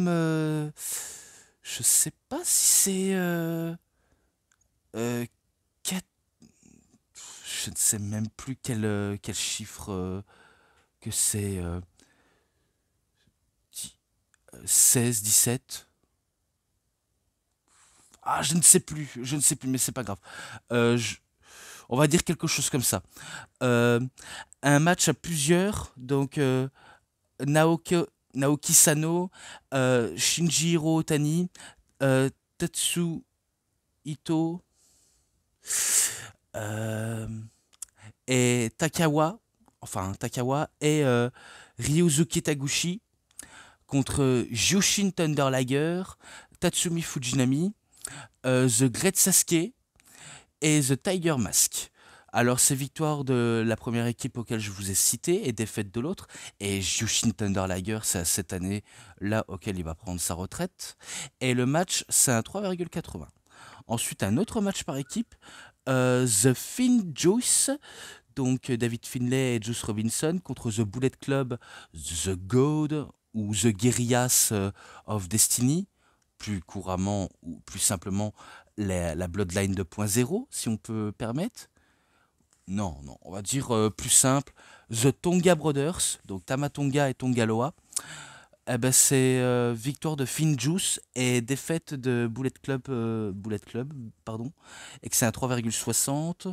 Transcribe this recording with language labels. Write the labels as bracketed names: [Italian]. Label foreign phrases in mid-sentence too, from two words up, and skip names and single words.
[French] Je sais pas si c'est euh, quatre- je ne sais même plus quel chiffre que c'est. 16, 17. Ah, je ne sais plus, mais c'est pas grave. Euh, je- on va dire quelque chose comme ça. Euh, un match à plusieurs, donc Naoki, Naoki Sano, Shinjiro Otani, Tetsu Ito euh, et Takawa et Ryuzuki Taguchi contre Jushin Thunder Liger, Tatsumi Fujinami, The Great Sasuke et The Tiger Mask. Alors, c'est victoire de la première équipe auquel je vous ai cité et défaite de l'autre. Et Jushin Thunder Liger, c'est cette année là auquel il va prendre sa retraite. Et le match, c'est un 3,80. Ensuite, un autre match par équipe, The Finn Juice, donc David Finlay et Juice Robinson contre The Bullet Club, The God ou The Guerrillas of Destiny, plus couramment ou plus simplement la Bloodline 2.0, si on peut permettre. Non, non, on va dire plus simple. The Tonga Brothers, donc Tamatonga et Tongaloa. Eh ben, c'est victoire de Finjuice et défaite de Bullet Club, pardon, et que c'est un 3,60.